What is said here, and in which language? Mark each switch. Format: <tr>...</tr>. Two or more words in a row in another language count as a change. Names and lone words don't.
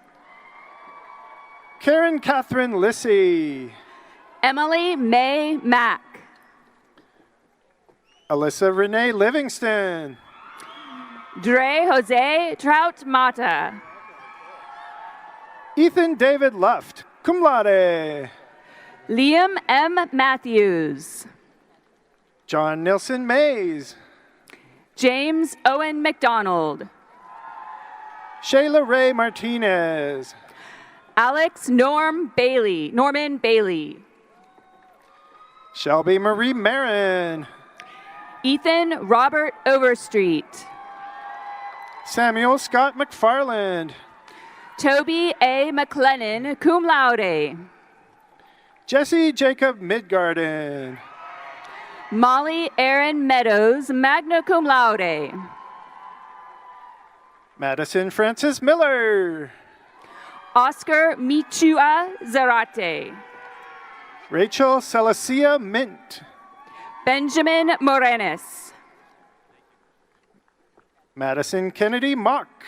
<en>Karen Catherine Lissy. Emily May Mack. Alyssa Renee Livingston. Dre Jose Trout Mata. Ethan David Luft,</en> <la>cum laude.</la> <en>Liam M. Matthews. John Nilson Mays. James Owen McDonald. Shayla Ray Martinez. Alex Norman Bailey. Shelby Marie Marin. Ethan Robert Overstreet. Samuel Scott McFarland. Toby A. McLennan,</en> <la>cum laude.</la> <en>Jesse Jacob Midgarden. Molly Aaron Meadows,</en> <la>magna cum laude.</la> <en>Madison Francis Miller. Oscar Michua Zarate. Rachel Celicia Mint. Benjamin Morenes. Madison Kennedy Mock.</en>